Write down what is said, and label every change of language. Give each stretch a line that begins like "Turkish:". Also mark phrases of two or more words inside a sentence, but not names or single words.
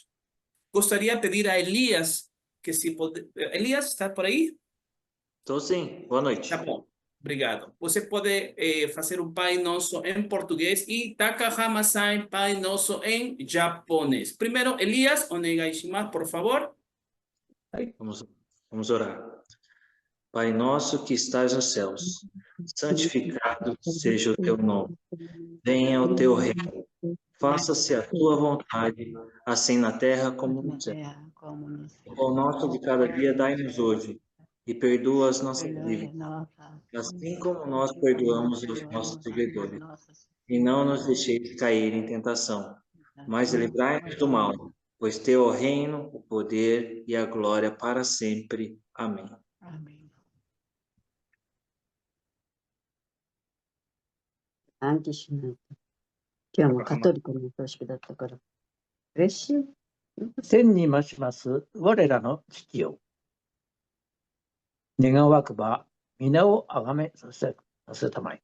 Portuguese: Gostaria de pedir a Elias que se pode... Elias, está por aí? Estou sim. Boa noite. Tá bom, obrigado. Você pode fazer o Pai Nosso em português e Takahamasai Pai Nosso em japonês. Primeiro, Elias,
Japanese: お願いします,
Portuguese: por favor. Vamos orar. Pai nosso que estás nos céus, santificado seja o teu nome. Venha o teu reino. Faça-se a tua vontade, assim na terra como no céu. O pão nosso de cada dia dai-nos hoje, e perdoa as nossas dívidas, assim como nós perdoamos aos nossos devedores. E não nos deixeis cair em tentação, mas livrai-nos do mal, pois teu é o reino, o poder e a glória para sempre. Amém. Amém.
Japanese: 暗記しないと。今日もカトリックの葬式だったから。嬉しい。天に増します我らの父よ。願わくば皆をあがめさせたまえ。